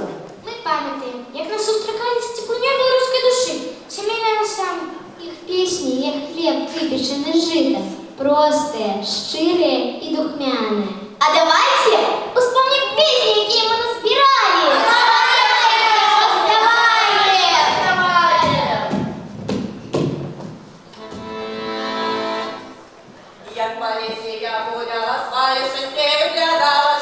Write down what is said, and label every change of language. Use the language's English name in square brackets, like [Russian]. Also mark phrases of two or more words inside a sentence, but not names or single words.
[Belarusian] Мы памятаем, як нас сустракалі з цеплынёй беларускай душы. Сямейны ансамбль. Іх песні, як хлеб, выпечаны з жыта. Простыя, шчырыя і духмяныя. [Russian] А давайте успомним песни, [Belarusian] якія мы назбіралі! [Ukrainian] Як по лісі я гуляла, свої шестей виглядала.